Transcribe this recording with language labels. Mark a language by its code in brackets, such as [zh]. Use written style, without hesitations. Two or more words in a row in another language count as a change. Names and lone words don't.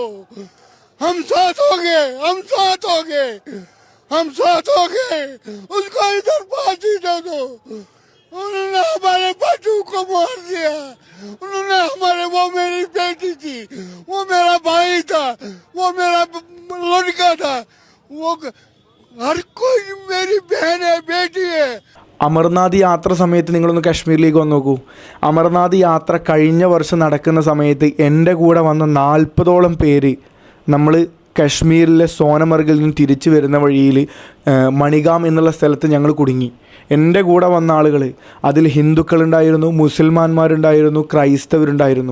[hi] हम साथ हो गए, हम साथ हो गए, हम साथ हो गए, उसको इधर फांसी दे दो। उन्होंने हमारे बच्चों को मार दिया, उन्होंने हमारे, वो मेरी बेटी थी, वो मेरा भाई था, वो मेरा लड़का था, वो हर कोई मेरी बहन है, बेटी है। [ml] അമർനാഥ് യാത്ര സമയത്ത് നിങ്ങളൊന്ന് കാശ്മീരിലേക്ക് വന്ന് നോക്കൂ. അമർനാഥ് യാത്ര കഴിഞ്ഞ വർഷം നടക്കുന്ന സമയത്ത് എൻ്റെ കൂടെ വന്ന 40ഓളം പേര് നമ്മൾ കാശ്മീരിലെ സോനമർഗിൽ നിന്ന് തിരിച്ചു വരുന്ന വഴിയിൽ മണിഗാം എന്നുള്ള സ്ഥലത്ത് ഞങ്ങൾ കുടുങ്ങി. എൻ്റെ കൂടെ വന്ന ആളുകൾ അതിൽ ഹിന്ദുക്കളുണ്ടായിരുന്നു, മുസൽമാന്മാരുണ്ടായിരുന്നു, ക്രൈസ്തവരുണ്ടായിരുന്നു.